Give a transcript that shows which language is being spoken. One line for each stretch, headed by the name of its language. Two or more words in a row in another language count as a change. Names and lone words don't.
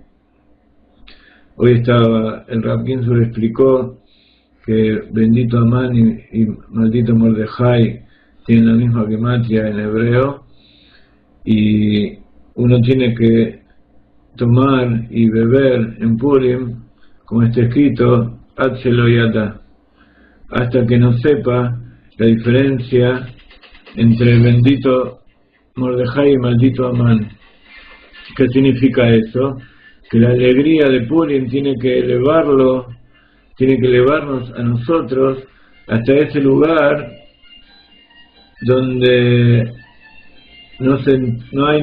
Spanish: Hoy el Rav Ginsburg explicó que bendito Amán y maldito Mordejai tienen la misma gematria en hebreo, y uno tiene que tomar y beber en Purim, como está escrito,
Hebrew: עד דלא ידע,
Spanish: hasta que no sepa la diferencia entre bendito Mordejai y maldito Amán. ¿Qué significa eso? Que la alegría de Purim tiene que elevarnos a nosotros hasta ese lugar donde no hay